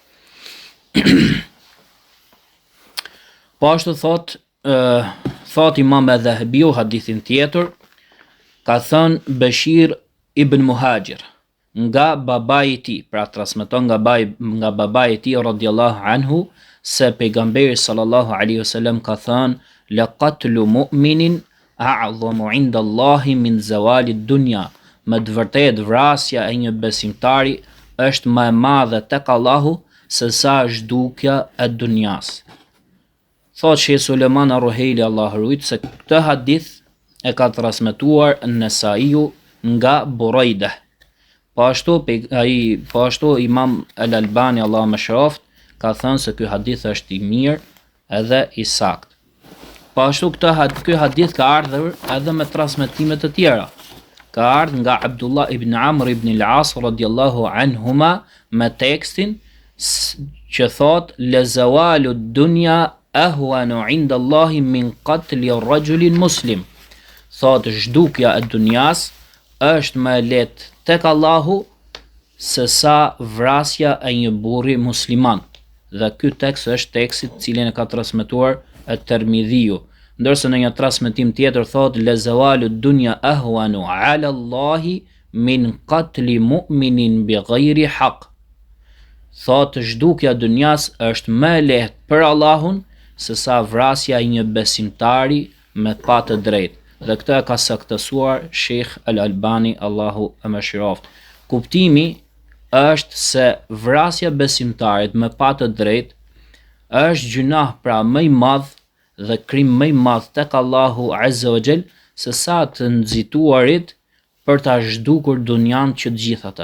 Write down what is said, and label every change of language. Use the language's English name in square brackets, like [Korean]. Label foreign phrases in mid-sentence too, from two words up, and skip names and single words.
[Albanian] Po ashtu thot Imam Adh-Dhahabiu hadithin tjetër, ka thënë Bashir ibn Muhajir nga babai I tij, pra transmeton nga babai I tij [Arabic] رضي الله عنه, [Albanian] se pejgamberi [Arabic] صلى الله عليه وسلم [Albanian] ka thënë: [Arabic] لقتل مؤمن أعظم عند الله من زوال الدنيا. [Albanian] Me të vërtetë vrasja e një besimtari është më e madhe tek Allahu se sa zhdukja e dunjas. Thot Sheh Sulejman Ar-Ruhaili, Allahu ruajt, se këtë hadith e ka transmetuar An-Nasaiu nga Burajda. Po ashtu Imam Al-Albani, Allahu mëshiroft, ka thënë se ky hadith është I mirë edhe I sakt. Po ashtu ky hadith ka ardhur edhe me transmetime të tjera. Ka ardhur nga Abdullah ibn Amr ibn al-As [Arabic] رضي الله عنهما [Albanian] me tekstin që thot: [Arabic] لزوال الدنيا أهون عند الله من قتل رجل مسلم. [Albanian] Thot, zhdukja e dunjas është më e lehtë tek Allahu se sa vrasja e një burri musliman. Dhe ky tekst është teksti I cilin e ka transmetuar At-Tirmidhiu, ndërsa në një transmetim tjetër thot: [Arabic] لزوال الدنيا أهون على الله من قتل مؤمن بغير حق. [Albanian] Thot, zhdukja e dunjas është më e lehtë për Allahun se sa vrasja e një besimtari me pa të drejtë. Dhe këtë ka saktësuar Sheikh Al-Albani, Allahu e mëshiroft. Kuptimi është se vrasja besimtarit me pa të drejtë është gjunah pra më i madh dhe krim më i madh tek Allahu [Arabic] عز وجل [Albanian] se sa të nxituarit për ta zhdukur dunjan që të gjithë ata.